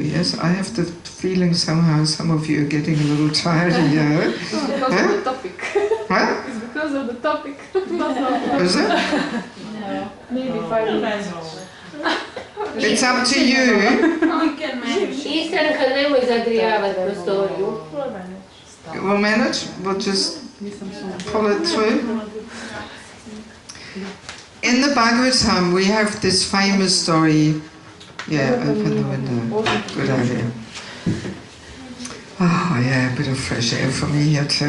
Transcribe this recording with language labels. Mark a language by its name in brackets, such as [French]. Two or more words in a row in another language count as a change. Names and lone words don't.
[English] Yes, I have the feeling somehow some of you are getting a little tired here. It's because of the topic. Huh? It's because of the topic. Is it? No. Maybe 5 minutes. It's up to you. We can manage. [Croatian] Istanka nemoj zagrijavati prostoriju. [English] We'll manage. We'll just pull it through. In the Bhagavatam, we have this famous story. Yeah, open the window. Good idea. Oh, yeah, a bit of fresh air for me here too.